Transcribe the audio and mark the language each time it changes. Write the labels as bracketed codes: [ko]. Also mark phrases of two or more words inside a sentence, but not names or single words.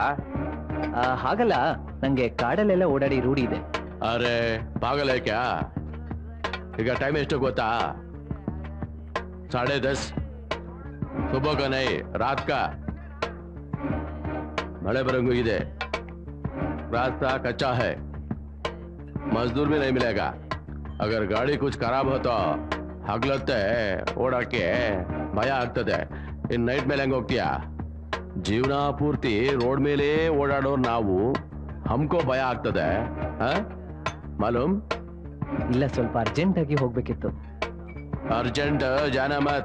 [kn] ಹಾಗಲ್ಲ, ನಂಗೆ ಕಾಡಲ್ಲೆಲ್ಲ ಓಡಾಡಿ ರೂಢಿ ಇದೆ. [hi] अरे पागल है क्या? [kn] ಈಗ ಟೈಮ್ ಎಷ್ಟು ಗೊತ್ತಾ? [hi] 10:30 सुबह का नहीं, रात का. [kn] ಮಳೆ ಬರಂಗೂ ಇದೆ. [hi] रास्ता कच्चा है, मजदूर भी नहीं मिलेगा. अगर गाड़ी कुछ खराब हो तो हगलತ್ತೆ [kn] ಓಡಾಕೆ ಭಯ ಆಗ್ತದೆ. [en] in night [kn] ಮೇಲೆ ಹೆಂಗ್ ಹೋಗ್ತೀಯಾ? ಜೀವನ ಪೂರ್ತಿ ರೋಡ್ ಮೇಲೆ ಓಡಾಡೋರು ನಾವು, ಹಮ್ಕೋ ಭಯ ಆಗ್ತದೆ. ಮಾಲೂಮ್? ಇಲ್ಲ, ಸ್ವಲ್ಪ ಅರ್ಜೆಂಟ್ ಆಗಿ ಹೋಗ್ಬೇಕಿತ್ತು. [hi] अर्जेंट जाना मत.